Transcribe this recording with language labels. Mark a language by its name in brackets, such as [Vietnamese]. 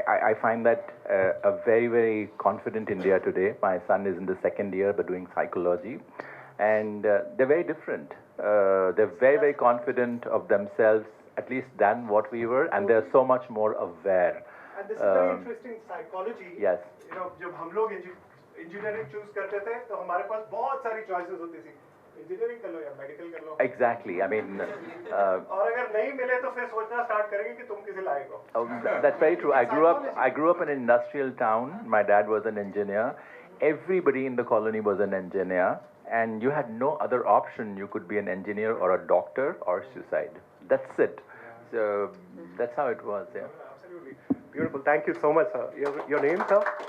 [English] I find that a very, very confident India today. My son is in the second year but doing psychology, and they're very different. They're very, very confident of themselves, at least than what we were, and they're so much more aware. And this is very interesting psychology. Yes. [Hindi] जब हम लोग engineering choose करते थे तो हमारे पास बहुत सारी choices होती थी, इंजीनियरिंग कर लो या मेडिकल कर लो। [English] Exactly. I mean, [Hindi] और अगर नहीं मिले तो फिर सोचना स्टार्ट करेंगे कि तुम किसे लायक हो। [English] that's very true. I grew up in an industrial town. My dad was an engineer. Everybody in the colony was an engineer, and you had no other option. You could be an engineer or a doctor or suicide. That's it. So that's how it was. Yeah. Absolutely. Beautiful. Thank you so much, sir. Your name, sir?